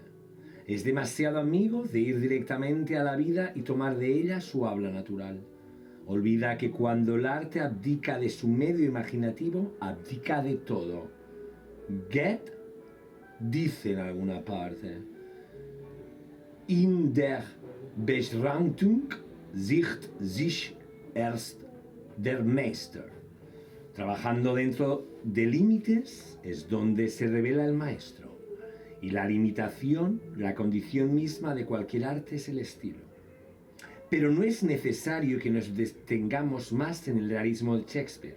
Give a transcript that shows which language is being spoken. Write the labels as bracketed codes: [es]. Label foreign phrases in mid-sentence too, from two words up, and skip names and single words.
[es] Es demasiado amigo de ir directamente a la vida y tomar de ella su habla natural. Olvida que cuando el arte abdica de su medio imaginativo, abdica de todo. Goethe dice en alguna parte: [de] In der Beschränkung sieht sich erst der Meister. [es] Trabajando dentro de límites es donde se revela el maestro. Y la limitación, la condición misma de cualquier arte es el estilo. Pero no es necesario que nos detengamos más en el realismo de Shakespeare.